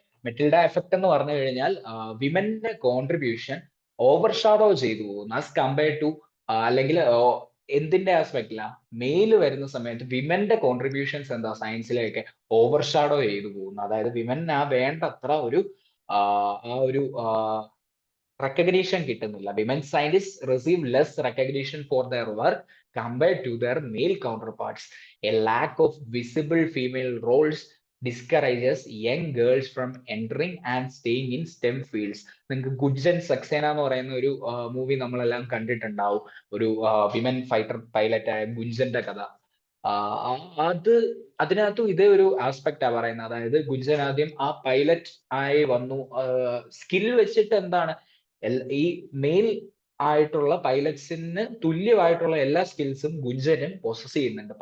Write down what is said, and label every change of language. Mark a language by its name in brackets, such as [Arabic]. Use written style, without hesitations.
[Malayalam] Metilda effect എന്ന് പറഞ്ഞു കഴിഞ്ഞാൽ വിമന്റെ കോൺട്രിബ്യൂഷൻ ഓവർഷാഡോ ചെയ്തു പോകുന്നു [English] as compared to, [Malayalam] അല്ലെങ്കിൽ എന്തിന്റെ ആസ്പെക്റ്റില, മെയിൽ വരുന്ന സമയത്ത് വിമന്റെ കോൺട്രിബ്യൂഷൻസ് എന്താ സയൻസിലേക്ക് ഓവർഷാഡോ ചെയ്തു പോകുന്നു. അതായത് വിമൻ ആ വേണ്ടത്ര ഒരു ആ ഒരു recognition കിട്ടുന്നില്ല. [English] Women scientists receive less recognition for their work compared to their male counterparts. A lack of visible female roles discourages young girls from entering and staying in STEM fields. [Malayalam] നിങ്ങൾക്ക് ഗുജ്ജൻ സക്സേന എന്ന് പറയുന്ന ഒരു മൂവി നമ്മളെല്ലാം കണ്ടിട്ടുണ്ടാവും. ഒരു women fighter pilot ആയ ഗുഞ്ചന്റെ കഥ. അത് അതിനകത്തും ഇതേ ഒരു ആസ്പെക്റ്റാ പറയുന്നത്. അതായത് ഗുഞ്ചൻ ആദ്യം ആ പൈലറ്റ് ആയി വന്നു. സ്കിൽ വെച്ചിട്ട് എന്താണ് ഈ മെയിൽ ആയിട്ടുള്ള പൈലറ്റ്സിന് തുല്യമായിട്ടുള്ള എല്ലാ സ്കിൽസും ഗുഞ്ചനും പൊസസ് ചെയ്യുന്നുണ്ട്.